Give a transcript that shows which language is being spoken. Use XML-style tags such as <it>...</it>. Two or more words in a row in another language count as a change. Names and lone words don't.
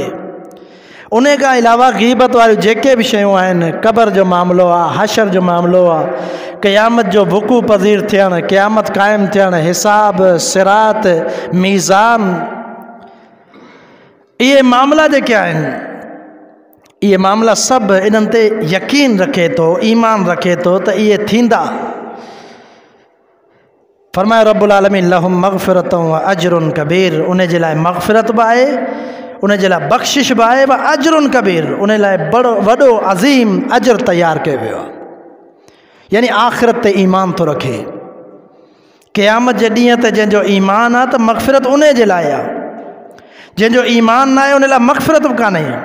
<sd>उन खां अलावा ग़ीबत वारियूं जेके बि शयूं आहिनि, क़बर जो मामिलो आहे, हशर जो मामिलो आहे, क़यामत जो वक़ू पज़ीर थियणु, क़यामत क़ाइमु थियणु, हिसाब सिरात मीज़ान, इहे मामला जेके आहिनि इहे मामला सभु इन्हनि ते यकीन रखे थो, ईमान रखे थो त इहे थींदा। फरमायो</sd> <ar>رب العالمين لهم مغفرة وأجر كبير,</ar> <sd>उन जे लाइ मग़फ़िरत बि आहे, उन जे लाइ बख़्शिश बि आहे,</sd> <ar>وأجر كبير,</ar> <sd>उन लाइ वॾो अज़ीम अजर तैयार कयो वियो आहे। यानी आख़िरत ते ईमान थो रखे। क़यामत जे ॾींहं ते जंहिंजो ईमान आहे त मग़फ़िरत उन जे लाइ आहे, जंहिंजो ईमान न आहे उन लाइ मग़फ़िरत बि कान्हे।</sd>